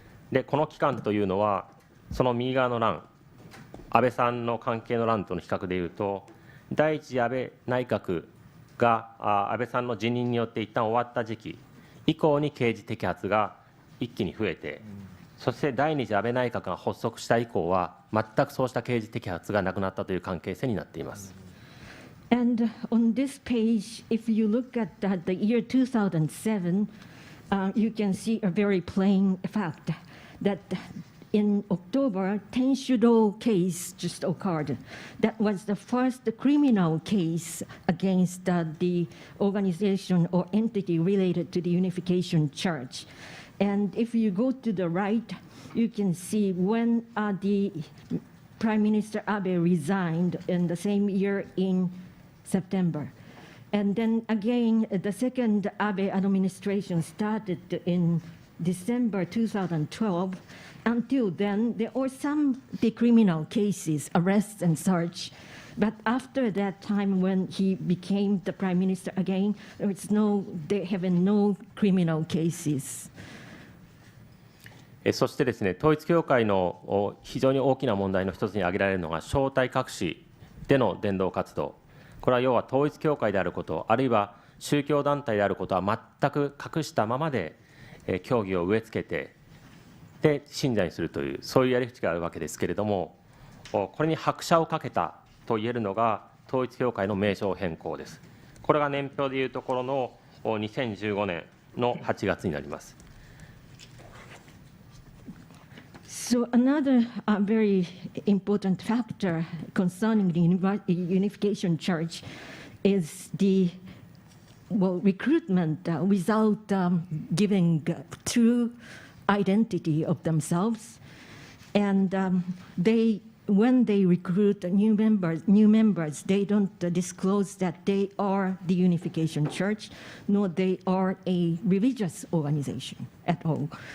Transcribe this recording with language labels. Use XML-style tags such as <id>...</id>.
<ja>で、この期間というのは、その右側の欄、安倍さんの関係の欄との比較でいうと、第一次安倍内閣が安倍さんの辞任によって一旦終わった時期以降に刑事摘発が一気に増えて、そして第二次安倍内閣が発足した以降は、全くそうした刑事摘発がなくなったという関係性になっています。</ja> <en>And on this page, if you look at the year 2007, you can see a very plain fact that in October, Tenshudo case just occurred. That was the first criminal case against the organization or entity related to the Unification Church. And if you go to the right, you can see when the Prime Minister Abe resigned in the same year in September. And then again, the second Abe administration started in December 2012. Until then, there were some criminal cases, arrests and such. But after that time, when he became the prime minister again, there have been no criminal cases.</en> <ja>そしてですね、統一教会の非常に大きな問題の一つに挙げられるのが、正体隠しでの伝道活動。これは要は統一教会であること、あるいは宗教団体であることは全く隠したままで、教義を植え付けて、で信者にするという、そういうやり口があるわけですけれども、これに拍車をかけたといえるのが統一教会の名称変更です。これが年表でいうところの2015年の8月になります。</ja> <en>So another very important factor concerning the Unification Church is the recruitment without giving true identity of themselves, and when they recruit new members, they don't disclose that they are the Unification Church, nor they are a religious organization at all.</en>